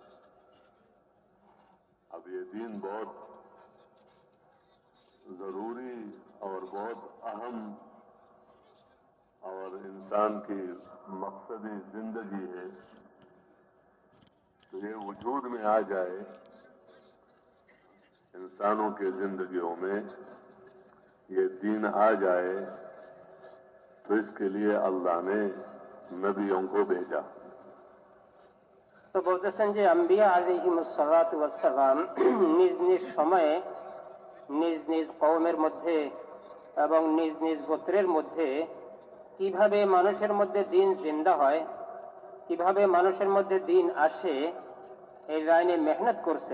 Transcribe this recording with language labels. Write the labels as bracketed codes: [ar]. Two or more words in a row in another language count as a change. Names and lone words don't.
[ur] اب یہ دین بہت ضروری اور بہت اہم اور انسان کی مقصدی زندگی ہے، تو یہ وجود میں آ جائے انسانوں کی زندگیوں میں، یہ دین آ جائے، تو اس کے لیے اللہ نے نبی بھیجا. [bn] তো বলতেছেন যে আম্বিয়া [ar] عليهم الصلاة والسلام [bn] নিজ নিজ সময়ে নিজ নিজ কওমের মধ্যে এবং নিজ নিজ গোত্রের মধ্যে কিভাবে মানুষের মধ্যে দ্বীন জিন্দা হয়, কিভাবে মানুষের মধ্যে দ্বীন আসে, এই লাইনে মেহনত করছেন।